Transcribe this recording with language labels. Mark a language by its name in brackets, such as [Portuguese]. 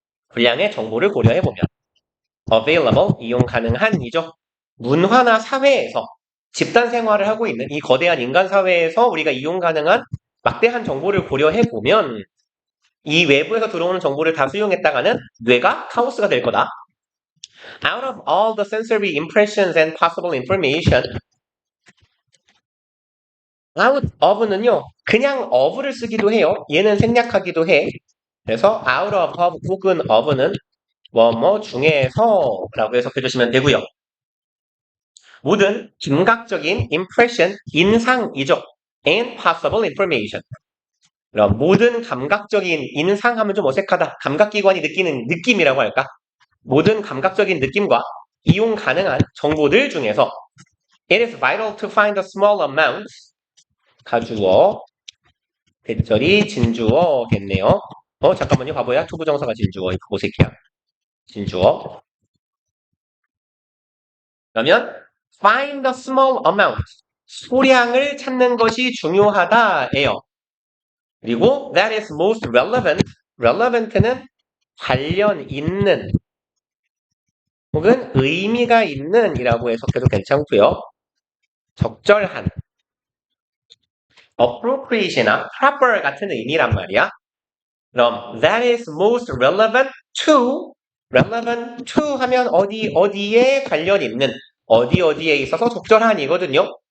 [Korean] 분량의 정보를 고려해보면 available, 이용 가능한이죠. 문화나 사회에서 집단 생활을 하고 있는 이 거대한 인간 사회에서 우리가 이용 가능한 막대한 정보를 고려해보면 이 외부에서 들어오는 정보를 다 수용했다가는 뇌가 카오스가 될 거다. [English] Out of all the sensory impressions and possible information, out of 는요, 그냥 of를 쓰기도 해요. [Korean] 얘는 생략하기도 해. 그래서 out of 혹은 of는 뭐 중에서 라고 해석해주시면 되고요. 모든 감각적인 impression, 인상이죠. [English] and possible information. [Korean] 그럼 모든 감각적인 인상하면 좀 어색하다. 감각기관이 느끼는 느낌이라고 할까? 모든 감각적인 느낌과 이용 가능한 정보들 중에서 it is vital to find a small amount. 가주어, 대절이 진주어겠네요. 잠깐만요. 바보야. 투부정사가 진주어. 이거 고색이야. 진주어. 그러면 find a small amount. 소량을 찾는 것이 중요하다예요. [English] 그리고 that is most relevant. [Korean] relevant는 관련 있는 혹은 의미가 있는 이라고 해석해도 괜찮고요. 적절한 appropriate나 proper 같은 의미란 말이야. 그럼 that is most relevant to 하면 어디에 관련 있는 어디에 있어서 적절한 이거든요.